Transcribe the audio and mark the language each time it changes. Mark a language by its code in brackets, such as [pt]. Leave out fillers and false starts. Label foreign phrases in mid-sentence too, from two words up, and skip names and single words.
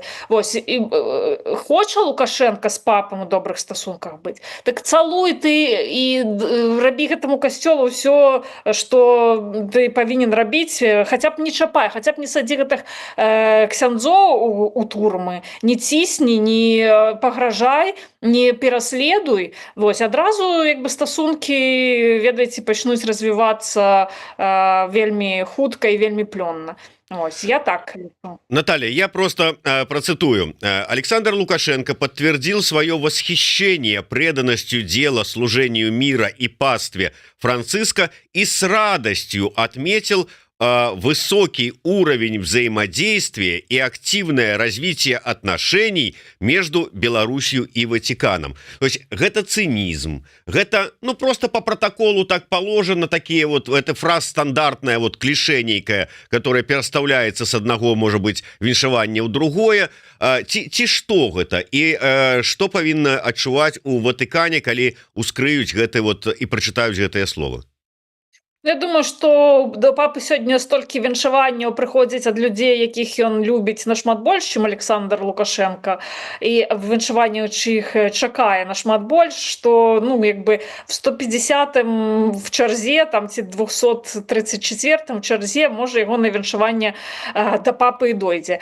[be] Вось і хоча Лукашенко з папам у добрых стасунках быць, так цалуй ты і рабі гэтаму касцёлу ўсё, што ты павінен рабіць, хаця б не чапай, хаця б не садзі гэтых ксяндзоў у турмы, не цісні, не пагражай, не пераследуй. Вось адразу як бы стасункі, ведаеце, пачнуць развівацца вельмі хутка і вельмі плённа. Ось, я так. [ru] Наталья, я просто процитую. Александр Лукашенко подтвердил свое восхищение преданностью дела, служению мира и пастве Франциска и с радостью отметил высокий уровень взаимодействия и активное развитие отношений между Беларусью и Ватиканом. То есть это цинизм, это ну просто по протоколу так положено, такие вот, это фраза стандартная, вот клише некая, которая переставляется с одного, может быть, [be] віншавання ў другое. Ці што гэта і што павінна адчуваць у Ватыкане, калі ускрыюць гэты вот і прачытаюць гэтыя словы? Я думаю, што да папы сёння столькі віншаванняў прыходзіць ад людзей, якіх ён любіць нашмат больш, чым Александр Лукашенко, і віншаванняў чых чакае нашмат больш, што ну як бы в 150-м в чарзе там ці 234-м в чарзе можа яго на віншаванне да папы і дойдзе.